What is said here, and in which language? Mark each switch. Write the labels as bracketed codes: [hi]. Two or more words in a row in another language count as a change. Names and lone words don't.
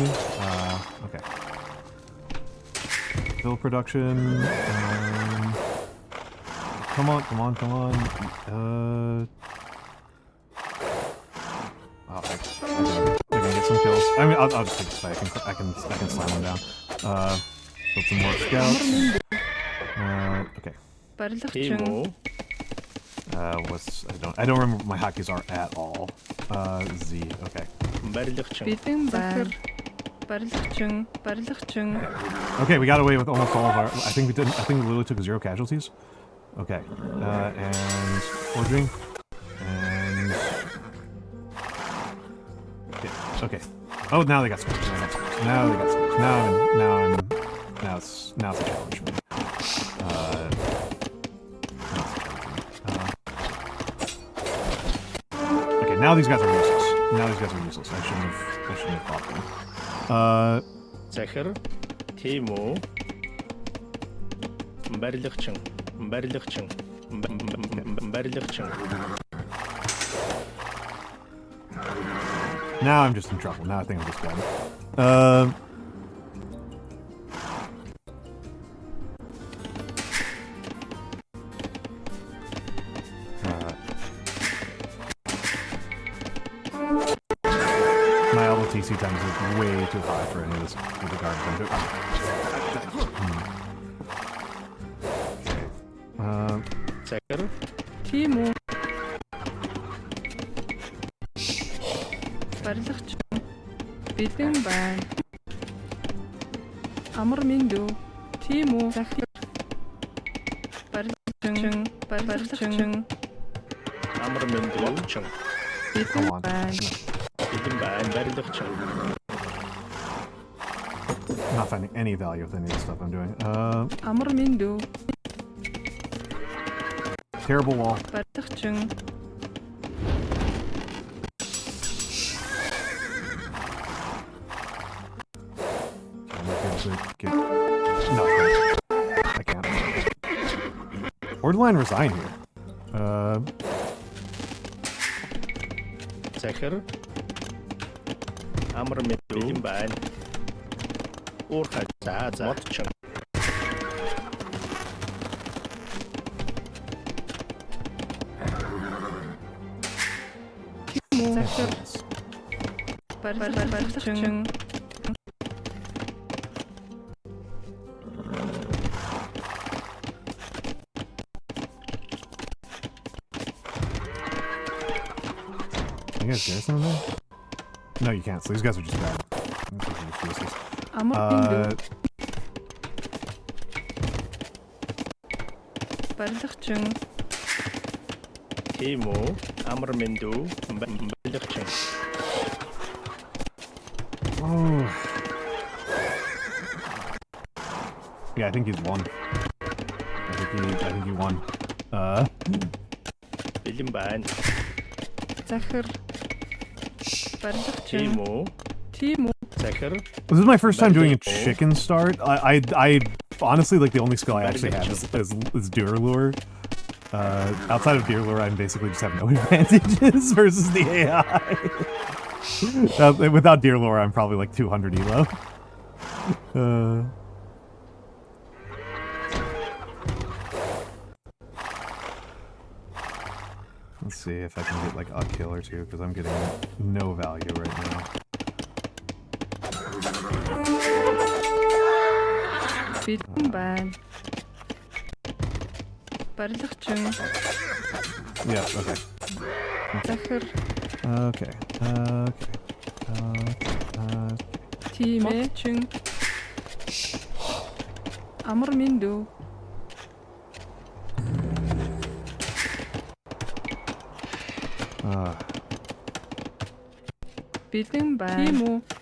[en] Okay. Fill production. Come on. Oh, I can get some kills. I mean, I'll just take this fight. I can slam them down. Build some more scouts. Okay. [mn] Барилгачин. Тийм үү. [en] I don't remember what my hotkeys are at all. Z. Okay. [mn] Барилгачин. Бэлэн захир. Барилгачин. [en] Okay, we got away with almost all of our. I think we literally took 0 casualties. Okay. And forging. And. Okay. Oh, now they got smokes. Now it's a challenge for me. Okay, now these guys are useless. I shouldn't have fought them. [mn] Захир. Тийм үү. Барилгачин. [en] Now I'm just in trouble. Now I think I'm just done. My LTC times is way too high for any of this with the garbage I'm doing. [mn] Захир. Тийм үү. Барилгачин. Бэлэн байна. Амар минь дүү. Тийм үү. Захир. Барилгачин. Амар минь дүү. Бэлэн байна. Бэлэн байна. Барилгачин. [en] I'm not finding any value with any of the stuff I'm doing. [mn] Амар минь дүү. [en] Terrible wall. [mn] Барилгачин. [en] to get... No, I can't. Borderline resign here. Zeker. [mn] Амар мэдэн байна. Уурхай за модчин. Захир. Барилгачин. [en] You guys hear something? No, you can't. So these guys are just bad. [mn] Барилгачин. Тийм үү? Амар мэндүү барилгачин. [en] Oh. Yeah, I think he's won. I think he won. [mn] Бэлэн байна. Захир. Барилгачин. Тийм үү? Тийм үү? Захир. [en] This is my first time doing a chicken start. I honestly, like, the only skill I actually have is Deer Lure. Outside of Deer Lure, I basically just have no advantages versus the AI. Without Deer Lure, I'm probably like 200 elo. Let's see if I can get like a kill or two, because I'm getting no value right now. Vibin. [mn] Барилгачин. [en] Yeah, okay. [mn] Захир. [en] Okay. [mn] Тийм ээ. Чин. Амар мэндүү. Бэлэн байна. Тийм үү?